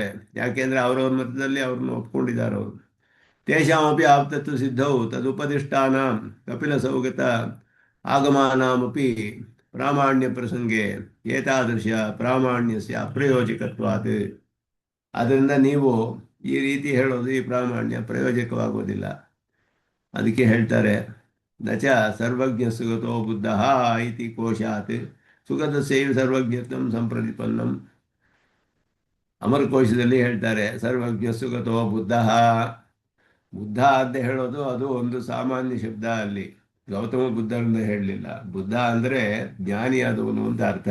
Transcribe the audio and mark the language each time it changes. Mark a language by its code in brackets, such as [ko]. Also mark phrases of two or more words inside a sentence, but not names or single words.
[kn] ಯಾಕೆಂದರೆ ಅವರವ್ರ ಮತದಲ್ಲಿ ಅವ್ರನ್ನ ಒಪ್ಕೊಂಡಿದ್ದಾರೆ ಅವರು. [sa] ತೇಷಾಮಪಿ ಆಪ್ತತ್ವ ಸಿದ್ಧೌ ತದುಪದಿಷ್ಟಾನ ಕಪಿಲ ಸೌಗತ ಆಗಮಾನಾಮಪಿ ಪ್ರಾಮಾಣ್ಯ ಪ್ರಸಂಗೆ ಏತಾದೃಶ ಪ್ರಾಮಾಣ್ಯಸ್ಯ ಅಪ್ರಯೋಜಕತ್ವಾತ್. [kn] ಅದರಿಂದ ನೀವು ಈ ರೀತಿ ಹೇಳೋದು ಈ ಪ್ರಾಮಾಣ್ಯ ಪ್ರಯೋಜಕವಾಗುವುದಿಲ್ಲ. ಅದಕ್ಕೆ ಹೇಳ್ತಾರೆ, [sa] ನಚ ಸರ್ವಜ್ಞ ಸುಗತೋ ಬುದ್ಧ ಇತಿ ಕೋಶಾತ್ ಸುಗತಸ್ಯೈವ ಸರ್ವಜ್ಞತ್ವಂ ಸಂಪ್ರತಿಪನ್ನಂ. [kn] ಅಮರಕೋಶದಲ್ಲಿ ಹೇಳ್ತಾರೆ, [sa] ಸರ್ವಜ್ಞ ಸುಗತೋ ಬುದ್ಧ. [kn] ಬುದ್ಧ ಅಂತ ಹೇಳೋದು ಅದು ಒಂದು ಸಾಮಾನ್ಯ ಶಬ್ದ. ಅಲ್ಲಿ ಗೌತಮ ಬುದ್ಧರನ್ನ ಹೇಳಲಿಲ್ಲ. ಬುದ್ಧ ಅಂದರೆ ಜ್ಞಾನಿಯಾದವನು ಅಂತ ಅರ್ಥ.